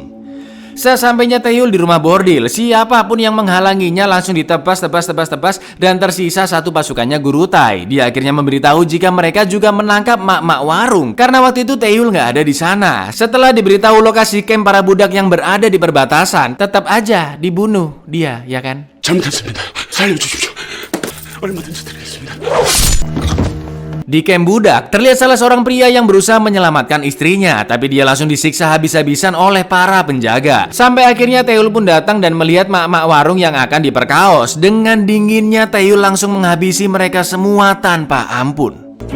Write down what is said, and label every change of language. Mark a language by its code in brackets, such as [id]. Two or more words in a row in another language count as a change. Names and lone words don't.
[id] Sesampainya Taeyeon di rumah bordil, siapapun yang menghalanginya langsung ditebas dan tersisa satu pasukannya guru Tai. Dia akhirnya memberitahu jika mereka juga menangkap mak-mak warung karena waktu itu Taeyeon nggak ada di sana. Setelah diberitahu lokasi camp para budak yang berada di perbatasan, tetap aja dibunuh dia, ya kan? [ko] 잘못했습니다. 살려주십시오. 얼마든지 드리겠습니다. [id] Di camp budak, terlihat salah seorang pria yang berusaha menyelamatkan istrinya, tapi dia langsung disiksa habis-habisan oleh para penjaga. Sampai akhirnya Taeyeon pun datang dan melihat mak-mak warung yang akan diperkaos. Dengan dinginnya, Taeyeon langsung menghabisi mereka semua tanpa ampun.